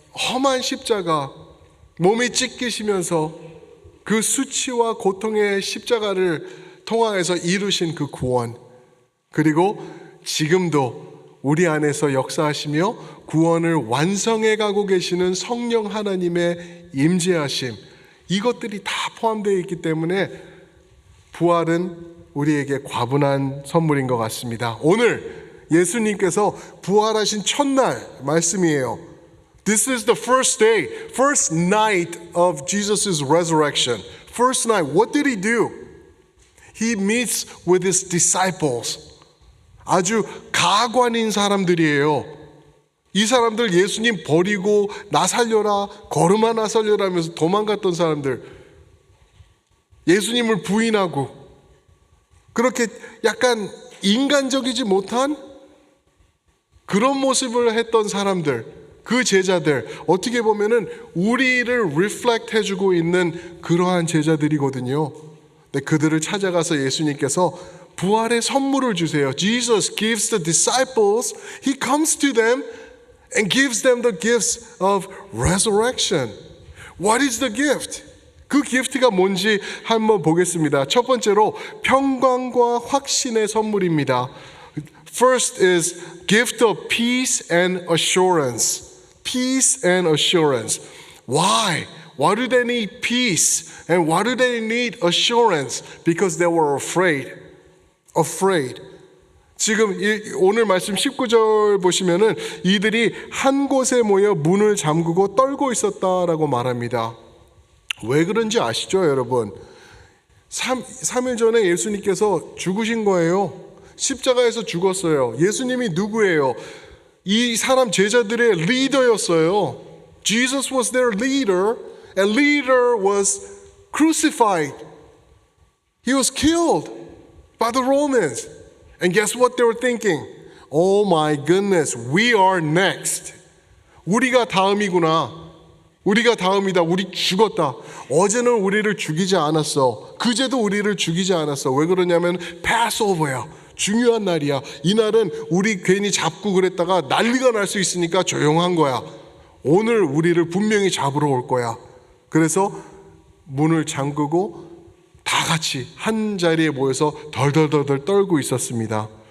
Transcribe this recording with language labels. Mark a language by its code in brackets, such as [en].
[ko] 험한 십자가, 몸이 찢기시면서 그 수치와 고통의 십자가를 통하여서 이루신 그 구원, 그리고 지금도 우리 안에서 역사하시며 구원을 완성해 가고 계시는 성령 하나님의 임재하심, 이것들이 다 포함되어 있기 때문에 부활은 우리에게 과분한 선물인 것 같습니다. 오늘 예수님께서 부활하신 첫날 말씀이에요. [en] This is the first day, first night of Jesus' resurrection. First night, what did he do? He meets with his disciples. [ko] 아주 가관인 사람들이에요. 이 사람들 예수님 버리고 나 살려라, 걸음아 나 살려라 하면서 도망갔던 사람들. 예수님을 부인하고 그렇게 약간 인간적이지 못한 그런 모습을 했던 사람들, 그 제자들, 어떻게 보면은 우리를 리플렉트 해주고 있는 그러한 제자들이거든요. 근데 그들을 찾아가서 예수님께서 부활의 선물을 주세요. [en] Jesus gives the disciples, He comes to them and gives them the gifts of resurrection. What is the gift? [ko] 그 기프트가 뭔지 한번 보겠습니다. 첫 번째로 평강과 확신의 선물입니다. [en] First is gift of peace and assurance. Peace and assurance. Why? Why do they need peace? And why do they need assurance? Because they were afraid. [ko] 지금 오늘 말씀 19절 보시면은 이들이 한 곳에 모여 문을 잠그고 떨고 있었다라고 말합니다. 왜 그런지 아시죠, 여러분? 3일 전에 예수님께서 죽으신 거예요. 십자가에서 죽었어요. 예수님이 누구예요? 이 사람 제자들의 리더였어요. [en] Jesus was their leader, and leader was crucified. He was killed by the Romans. And guess what they were thinking? Oh my goodness, we are next. [ko] 우리가 다음이구나. 우리가 다음이다. 우리 죽었다. 어제는 우리를 죽이지 않았어. 그제도 우리를 죽이지 않았어. 왜 그러냐면 패스오버야. 중요한 날이야. 이날은 우리 괜히 잡고 그랬다가 난리가 날 수 있으니까 조용한 거야. 오늘 우리를 분명히 잡으러 올 거야. 그래서 문을 잠그고 다 같이 한 자리에 모여서 덜덜덜덜 떨고 있었습니다.